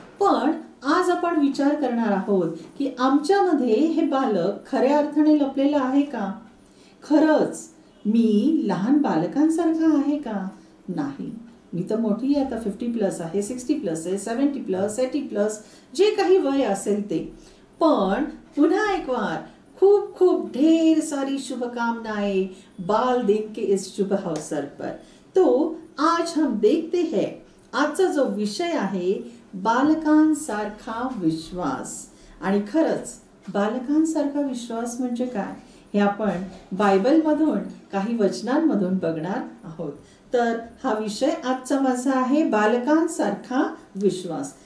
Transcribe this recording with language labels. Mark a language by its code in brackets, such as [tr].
[mr] पण आज आपण विचार करणार आहोत की आमच्यामध्ये हे बालक खऱ्या अर्थाने लपलेलं आहे का. खरंच मी लहान बालकांसारखं आहे का. नाही, मी तर मोठी आहे, आता 50+ आहे, 60+ आहे, 70+, 80+, जे काही वय असेल ते. पण पुन्हा [hi] एक बार [mr] खूप खूप [hi] ढेर सारी शुभकामनाएं बाल दिन के इस शुभ अवसर पर. तो आज हम देखते हैं, [mr] आजचा जो विषय आहे बालकांसारखा विश्वास. आणि खरंच बालकांसारखा विश्वास म्हणजे काय हे आपण बायबलमधून काही वचनांमधून बघणार आहोत. तर हा विषय आजचा माझा आहे बालकांसारखा विश्वास.